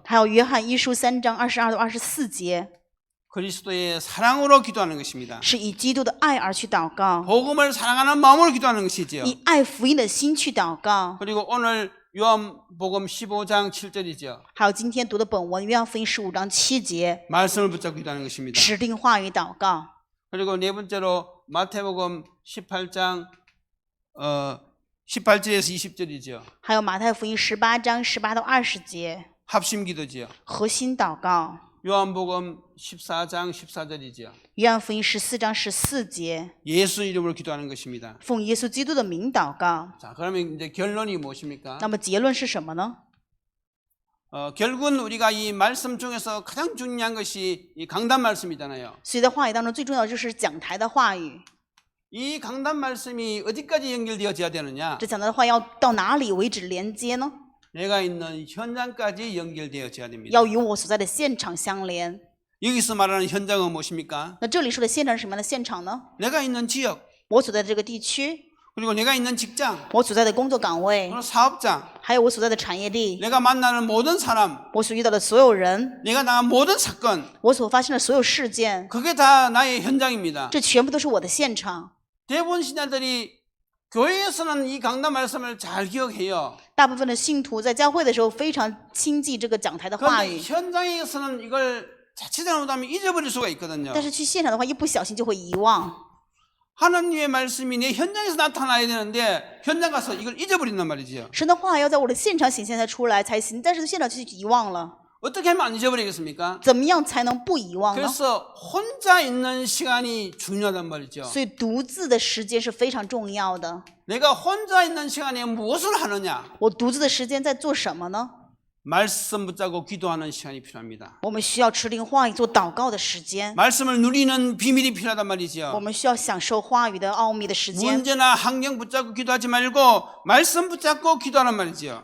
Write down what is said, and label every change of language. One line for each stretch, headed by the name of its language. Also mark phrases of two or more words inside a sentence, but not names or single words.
Chinese: 还有约翰1书3章22到24节，
Korean: 그리스도의 사랑으로 기도하는 것입니다.
Chinese: 是以基督的爱而去祷告，
Korean: 복음을 사랑하는 마음으로 기도하는 것이죠.
Chinese: 以爱福音的心去祷告。
Korean: 그리고 오늘 요한복음 15장 7절이죠.
Chinese: 还有今天读的本文约翰福音15章7节，
Korean: 말씀을 붙잡고 기도하는 것입니다.
Chinese: 指定话语祷告。
Korean: 그리고 네 번째로 마태복음 18장 18절에서 20절이죠.
Chinese: 还有马太福音18章18到20节，
Korean: 합심 기도지요.
Chinese: 核心祷告。
Korean: 요한복음 14장 14절이죠.
Chinese: 约翰福音14章14节，
Korean: 예수 이름으로 기도하는 것입니다.
Chinese: 奉耶稣基督的名祷告。
Korean: 자, 그러면 이제 결론이 무엇입니까?
Chinese: 那么结论是什么呢？
Korean: 결국은 우리가 이 말씀 중에서 가장 중요한 것이 이 강단 말씀이잖아요.
Chinese: 所以在话语当中，最重要的就是讲台的话语。
Korean: 이 강단 말씀이 어디까지 연결되어져야 되느냐?
Chinese: 这讲台的话要到哪里为止连接呢？
Korean: 내가 있는 현장까지 연결되어져야 됩니다.
Chinese: 要与我所在的现场相连。
Korean: 여기서 말하는 현장은 무엇입니까?
Chinese: 那这里说的现场是什么样的现场呢？
Korean: 내가 있는 지역,
Chinese: 我所在的这个地区，
Korean: 그리고 내가 있는 직장,
Chinese: 我所在的工作岗位，
Korean: 그리고 사업장,
Chinese: 还有我所在的产业地，
Korean: 내가 만나는 모든 사람,
Chinese: 我所遇到的所有人，
Korean: 내가 당한 모든 사건,
Chinese: 我所发生的所有事件，
Korean: 그게 다 나의 현장입니다.
Chinese: 这全部都是我的现场。
Korean: 대부분 신자들이 교회에서는 이 강단 말씀을 잘 기억해요.
Chinese: 大部分的信徒在教会的时候非常亲近这个讲台的话
Korean: 그런데
Chinese: 语，
Korean: 현장에서는 이걸 자칫 잘못하면 잊어버릴 수가 있거든요.
Chinese: 但是去现场的话，一不小心就会遗忘。
Korean: 하나님의 말씀이 내 현장에서 나타나야 되는데 현장 가서 이걸 잊어버린단 말이죠.
Chinese: 神的话要在我的现场显现才出来才行，但是现场就遗忘了。
Korean: 어떻게 하면 안 잊어버리겠습니까?
Chinese: 怎么样才能不遗忘呢？
Korean: 그래서 혼자 있는 시간이 중요하단 말이죠.
Chinese: 所以独自的时间是非常重要的。
Korean: 내가 혼자 있는 시간에 무엇을 하느냐?
Chinese: 我独自的时间在做什么呢？
Korean: 말씀 붙잡고 기도하는 시간이 필요합니다.
Chinese: 我们需要持定话语做祷告的时间，
Korean: 말씀을 누리는 비밀이 필요하단
Chinese: 我
Korean: 말이죠.
Chinese: 们需要享受话语的奥秘的时间，
Korean: 문제나 환경 붙잡고 기도하지 말고 말씀 붙잡고 기도하란 말이죠.